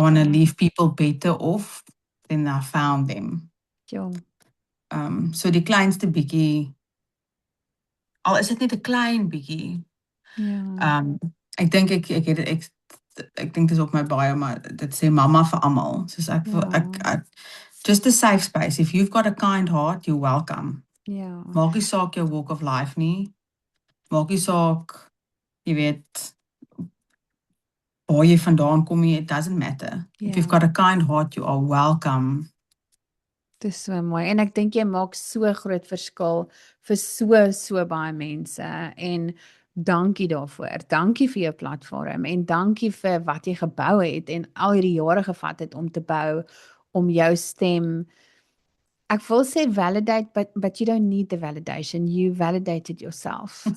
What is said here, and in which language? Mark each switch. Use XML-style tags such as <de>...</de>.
<en>wanna leave people better off than I found them.</en> <af>ja, So die kleinste bietjie, al is dit net 'n klein bietjie. ja, Ek dink ek dink dis op my bio, maar dit sê mamma vir almal. Soos ek wil ek</af> <en>just a safe space. If you've got a kind heart, you're welcome.</en> <af>ja, Maak nie saak jou walk of life nie. Maak nie saak, jy weet, waar jy vandaan kom nie,</af> <en>it doesn't matter. If</en> <af>Ja.</af> <en>you've got a kind heart, you are welcome.</en> <af>dis so mooi. En ek dink jy maak so groot verskil vir so baie mense en dankie daarvoor. Dankie vir jou platform en dankie vir wat jy gebou het en al hierdie jare gevat het om te bou, om jou stem. Ek wil sê</af> <en>validate, but you don't need the validation. You validated yourself.</en>